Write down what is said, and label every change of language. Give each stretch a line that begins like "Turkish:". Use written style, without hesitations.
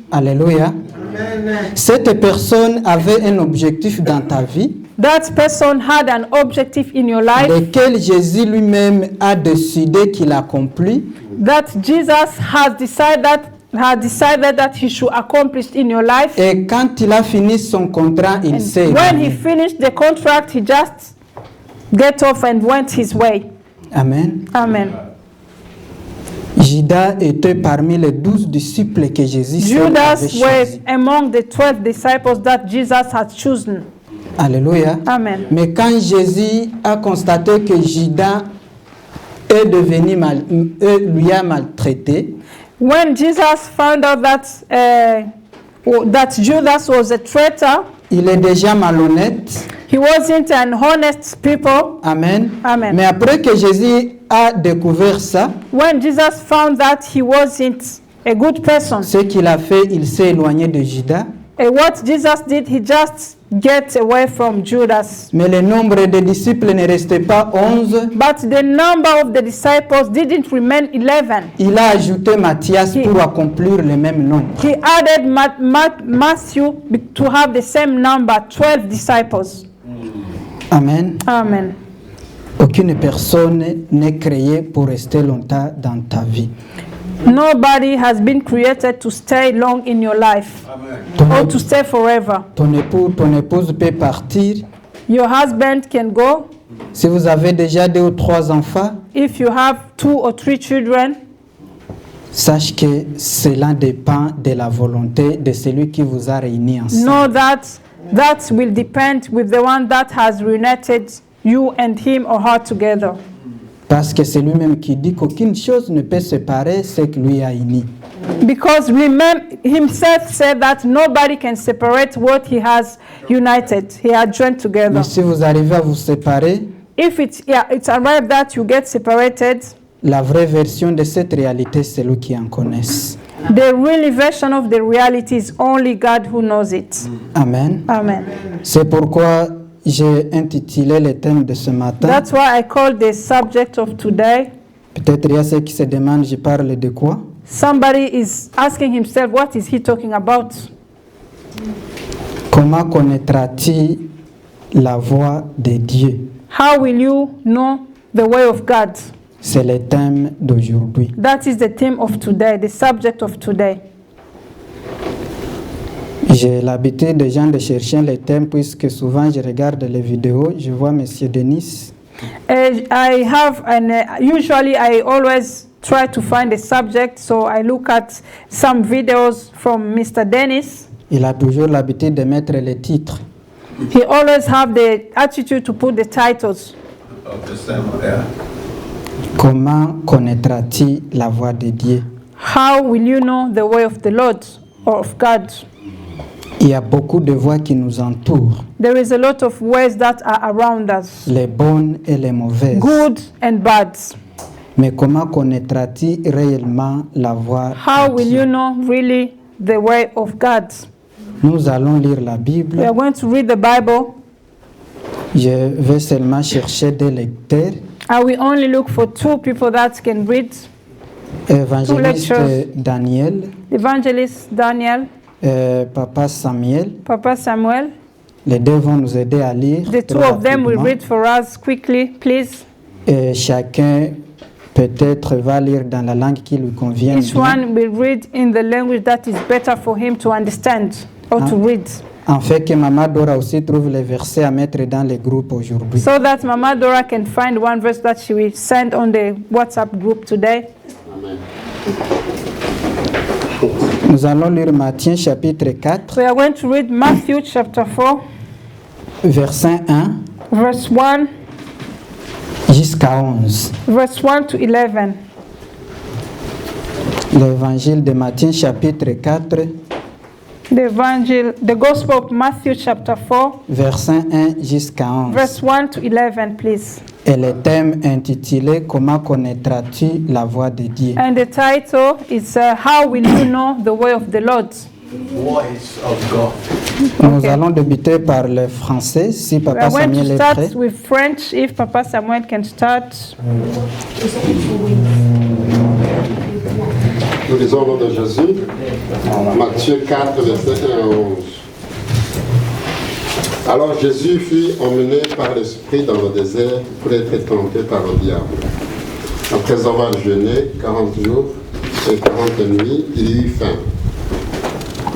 French: Alléluia. Cette personne avait un objectif dans ta vie,
English: That person had an objective in your life
French: lequel Jésus lui-même a décidé qu'il accomplit.
English: that Jesus had decided that he should accomplish in your life.
French: Et quand il a fini son contrat, il s'est
English: When he
French: éloigné.
English: finished the contract, he just get off and went his way. Amen. Amen.
French: Judas était parmi les 12 disciples que Jésus seul avait
English: Judas was
French: choisis.
English: among the 12 disciples that Jesus had chosen. Alléluia. Amen.
French: Mais quand Jésus a constaté que Judas est devenu lui a maltraité,
English: When Jesus found out that Judas was a traitor,
French: il est déjà malhonnête.
English: he wasn't an honest people. Amen. Amen.
French: Mais après que Jésus a découvert ça,
English: When Jesus found that he wasn't a good person,
French: ce qu'il a fait, il s'est éloigné de Judas.
English: and what Jesus did, he just get away from Judas.
French: Mais le nombre de disciples ne restait pas 11.
English: But the number of the disciples didn't remain 11.
French: Il a ajouté Matthias pour accomplir le même nombre.
English: He added Matthew to have the same number, 12 disciples. Amen. Amen.
French: Aucune personne n'est créée pour rester longtemps dans ta vie.
English: Nobody has been created to stay long in your life or to stay forever.
French: Ton épouse peut partir.
English: Your husband can go.
French: Si vous avez déjà 2 ou 3 enfants,
English: If you have 2 or 3 children,
French: sache que cela dépend de la volonté de celui qui vous a réunis ensemble.
English: know that will depend with the one that has reunited you and him or her together.
French: Parce que c'est lui-même qui dit qu'aucune chose ne peut séparer ce qui lui a uni.
English: Because himself said that nobody can separate what he has united, he had joined together.
French: Mais si vous arrivez à vous séparer,
English: If it's arrived that you get separated,
French: la vraie version de cette réalité, c'est lui qui en connaisse.
English: the real version of the reality is only God who knows it. Amen. Amen.
French: C'est pourquoi j'ai intitulé le thème de ce matin.
English: That's why I call the subject of today.
French: Peut-être il y a ceux qui se demandent, je parle de quoi?
English: Somebody is asking himself, what is he talking about?
French: Comment connaîtras-tu la voix de Dieu?
English: How will you know the way of God?
French: C'est le thème d'aujourd'hui.
English: That is the theme of today, the subject of today.
French: J'ai l'habitude de gens de chercher les thèmes puisque souvent je regarde les vidéos, je vois Monsieur Denis.
English: Usually I always try to find a subject, so I look at some videos from Mr. Dennis.
French: Il a toujours l'habitude de mettre les titres.
English: He always have the attitude to put the titles.
French: Comment connaîtras-tu la voix de Dieu?
English: How will you know the way of the Lord or of God?
French: Il y a beaucoup de voix qui nous entourent,
English: There is a lot of ways that are around us,
French: les bonnes et les mauvaises.
English: good and bad.
French: Mais comment connaîtras-tu réellement la voix
English: How
French: de
English: will
French: Dieu?
English: you know really the way of God?
French: Nous allons lire la
English: We
French: Bible.
English: are going to read the Bible.
French: Je vais seulement chercher des lecteurs.
English: I will only look for 2 people that can read.
French: Évangéliste
English: lectures. Daniel, Evangelist Daniel, Papa Samuel. Papa Samuel.
French: Les deux vont nous aider à lire.
English: The 2
French: très
English: of them will
French: rapidement.
English: read for us quickly, please.
French: Et chacun peut-être va lire dans la langue qui lui convient.
English: Each
French: bien.
English: one will read in the language that is better for him to understand or to read.
French: En fait, que Maman Dora aussi trouve les versets à mettre dans les groupes aujourd'hui.
English: So that Mama Dora can find one verse that she will send on the WhatsApp group today.
French: Nous allons lire Matthieu chapitre 4,
English: We are going to read Matthew chapter 4,
French: verset 1
English: verse 1,
French: jusqu'à 11.
English: verse 1 to 11.
French: L'évangile de Matthieu chapitre 4,
English: The Gospel of Matthew chapter 4,
French: versets 1 jusqu'à 11.
English: verse 1 to 11, please.
French: Et le thème intitulé « Comment connaîtras-tu la voix de Dieu ?»
English: And the title is How Will You Know the Way of the Lord? Voice of God.
French: Nous
English: Okay.
French: allons débuter par le français, si
English: We Papa are going Samuel to
French: est
English: start
French: prêt.
English: with French, if Papa Samuel can start.
French: Nous lisons au nom de Jésus, Matthieu 4, verset 1 à 11. Alors Jésus fut emmené par l'Esprit dans le désert pour être tenté par le diable. Après avoir jeûné 40 jours et 40 nuits, il eut faim.